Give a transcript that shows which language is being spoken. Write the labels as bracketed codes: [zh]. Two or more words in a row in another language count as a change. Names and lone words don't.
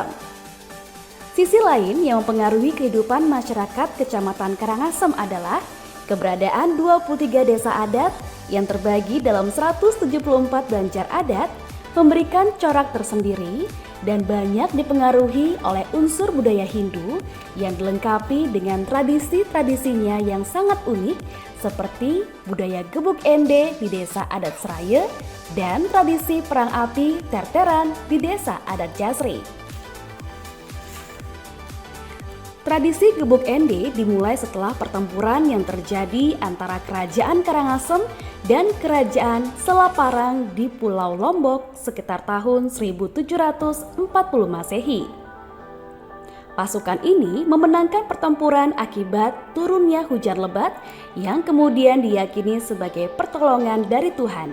[id] Sisi lain yang mempengaruhi kehidupan masyarakat Kecamatan Karangasem adalah keberadaan 23 desa adat yang terbagi dalam 174 banjar adat memberikan corak tersendiri dan banyak dipengaruhi oleh unsur budaya Hindu yang dilengkapi dengan tradisi-tradisinya yang sangat unik seperti budaya gebuk ende di desa adat Seraya dan tradisi perang api terteran di desa adat Jasri. Tradisi gebuk ende dimulai setelah pertempuran yang terjadi antara Kerajaan Karangasem dan Kerajaan Selaparang di Pulau Lombok sekitar tahun 1740 Masehi. Pasukan ini memenangkan pertempuran akibat turunnya hujan lebat yang kemudian diyakini sebagai pertolongan dari Tuhan.